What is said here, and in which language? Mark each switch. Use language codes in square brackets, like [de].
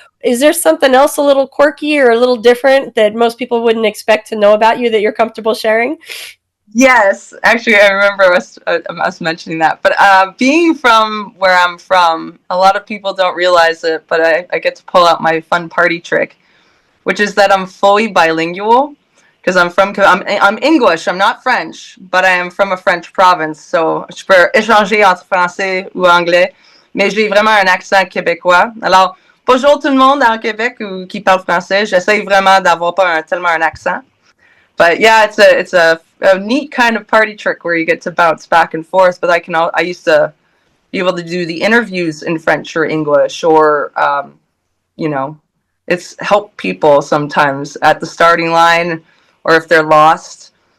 [en] Is there something else a little quirky or a little different that most people wouldn't expect to know about you that you're comfortable sharing? Yes, actually, I remember us mentioning that. But being from where I'm from, a lot of people don't realize it, but I get to pull out my fun party trick, which is that I'm fully bilingual because I'm English. I'm not French, but I am from a French province, so [fr] je peux échanger entre français ou anglais, mais j'ai vraiment un accent québécois. Alors, bonjour tout le monde en Québec ou qui parle français. J'essaie vraiment d'avoir pas tellement un accent. [en] But yeah, it's a neat kind of party trick where you get to bounce back and forth. But I used to be able to do the interviews in French or English, or you know, it's help people sometimes at the starting line, or if they're lost.